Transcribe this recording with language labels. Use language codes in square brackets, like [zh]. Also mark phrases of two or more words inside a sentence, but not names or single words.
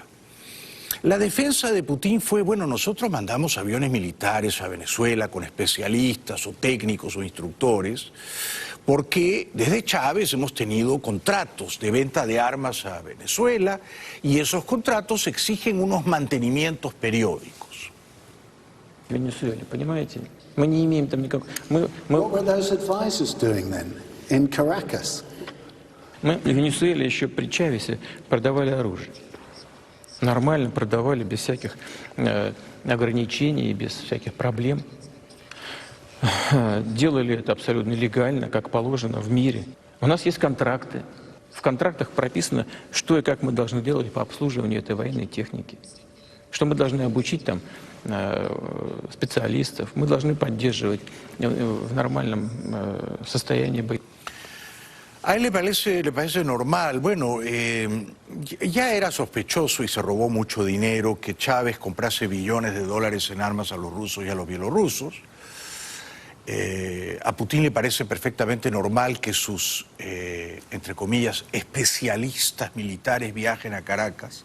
[es] La defensa de Putin fue, bueno, nosotros mandamos aviones militares a Venezuela con especialistas o técnicos o instructores, porque desde Chávez hemos tenido contratos de venta de armas a Venezuela y esos contratos exigen unos mantenimientos periódicos. [ru] Venezuela, понимаете? Мы не имеем там никакого... [en] What were those advisors doing then in Caracas? [ru] Мы в Венесуэле еще при Чавесе продавали оружие. Нормально продавали, без всяких ограничений, без всяких проблем. Делали это абсолютно легально, как положено в мире. У нас есть контракты. В контрактах прописано, что и как мы должны делать по обслуживанию этой военной техники. Что мы должны обучить там специалистов, мы должны поддерживать в нормальном состоянии боя. [es] A él le parece normal. Bueno, ya era sospechoso y se robó mucho dinero que Chávez comprase billones de dólares en armas a los rusos y a los bielorrusos. A Putin le parece perfectamente normal que sus, entre comillas, especialistas militares viajen a Caracas.